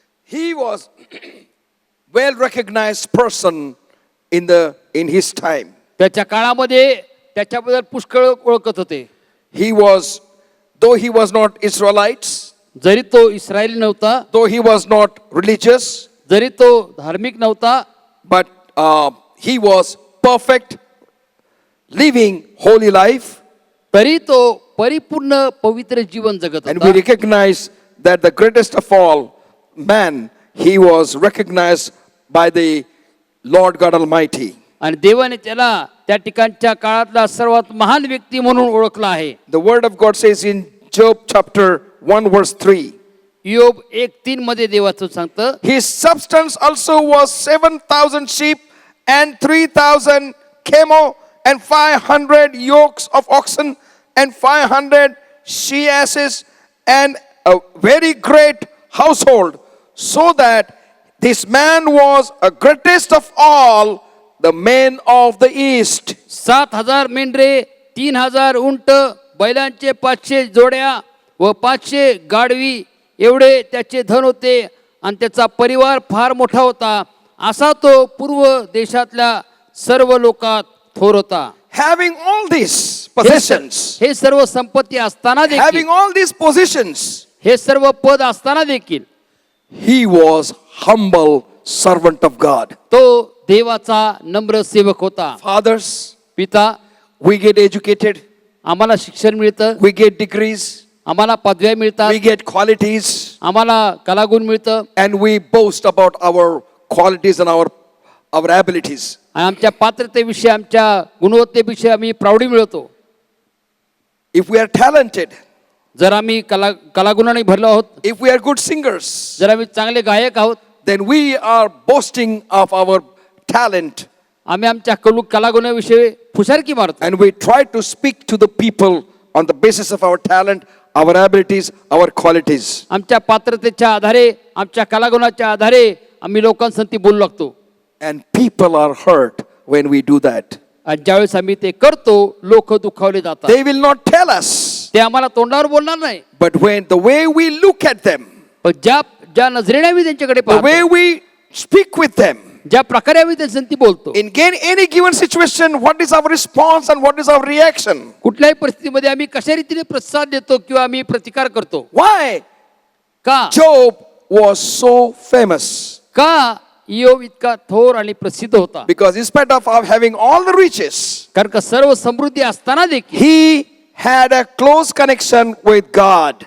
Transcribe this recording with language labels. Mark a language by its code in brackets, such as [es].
[en] He was well recognized person in his time. [mr] त्याच्या काळामध्ये त्याच्याबद्दल पुष्कळ ओळखत होते. [en] He was, though he was not Israelites, [mr] जरी तो इस्रायली नव्हता, [en] though he was not religious, [mr] जरी तो धार्मिक नव्हता, [en] but he was perfect, living holy life. [mr] तरी तो परिपूर्ण पवित्र जीवन जगत [en] And we [mr] होता. [en] recognize that the greatest of all man, he was recognized by the Lord God Almighty. [mr] आणि देवाने त्याला त्या ठिकाणच्या काळातला सर्वात महान व्यक्ती म्हणून ओळखला आहे. [en] The word of God says in Job chapter 1 verse 3, [mr] योब 1:3 मध्ये देवाचं सांगतं, [en] his substance also was 7,000 sheep and 3,000 camel and 500 yokes of oxen and 500 she asses and a very great household, so that this man was a greatest of all the men of the east. [mr] 7,000 मेंढरे, 3,000 उंट, बैलांचे 500 जोड्या व 500 गाढवी एवढे त्याचे धन होते आणि त्याचा परिवार फार मोठा होता. असा तो पूर्व देशातल्या सर्व लोकात थोर होता. [en] Having all these possessions, [mr] हे सर्व संपत्ती असताना देखील, [en] having all these positions, [mr] हे सर्व पद असताना देखील [en] he was humble servant of God. [mr] तो देवाचा नम्र सेवक होता. [en] Fathers, [mr] पिता, [en] we get educated, [mr] आम्हाला शिक्षण मिळतं, [en] we get degrees, [mr] आम्हाला पदव्या मिळतात, [en] we get qualities, [mr] आम्हाला कलागुण मिळतं [en] and we boast about our qualities and our abilities. [mr] आणि आमच्या पात्रतेविषयी, आमच्या गुणवत्तेविषयी आम्ही प्राउढी मिळवतो. [en] If we are talented, [mr] जर आम्ही कलागुणाने भरलो आहोत, [en] if we are good singers, [mr] जर आम्ही चांगले गायक आहोत, [en] then we are boasting of our talent, [mr] आम्ही आमच्या कलागुणाविषयी फुशारकी मारतो [en] and we try to speak to the people on the basis of our talent, our abilities, our qualities. [mr] आमच्या पात्रतेच्या आधारे, आमच्या कलागुणाच्या आधारे आम्ही लोकांसंगती बोलू लागतो. [en] And people are hurt when we do that. [mr] आणि ज्यावेळेस आम्ही ते करतो, लोक दुखावले जातात. [en] They will not tell us, [mr] ते आम्हाला तोंडावर बोलणार नाही, [en] but when the way we look at them, [mr] पण ज्या नजरेने आम्ही त्यांच्याकडे [en] the way [mr] पाहतो, [en] we speak with them, [mr] ज्या प्रकारे आम्ही त्या संती बोलतो, [en] In any given situation, what is our response and what is our reaction? [mr] कुठल्याही परिस्थितीमध्ये आम्ही कशा रीतीने प्रतिसाद देतो किंवा आम्ही प्रतिकार करतो. [en] Why? [mr] का [en] Job was so famous [mr] का इयोब इतका थोर आणि प्रसिद्ध होता? [en] because in spite of having all the riches, [mr] कारण का सर्व समृद्धी असताना देखील [en] he had a close connection with God.